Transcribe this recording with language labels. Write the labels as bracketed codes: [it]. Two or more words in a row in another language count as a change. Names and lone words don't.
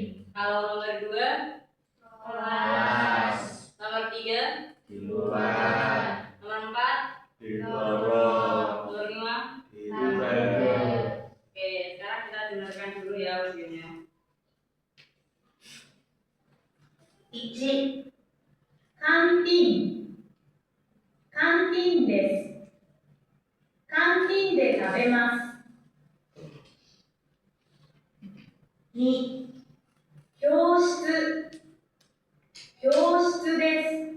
[id] Kalau nomor 2, Kelas. nomor 3, Di luar. nomor 4, Di lorong. nomor 5. Di luar. Oke, sekarang kita dengarkan dulu ya audionya. [ja] 1、カンティン。カンティンです。カンティンで食べます。 2、教室、教室です。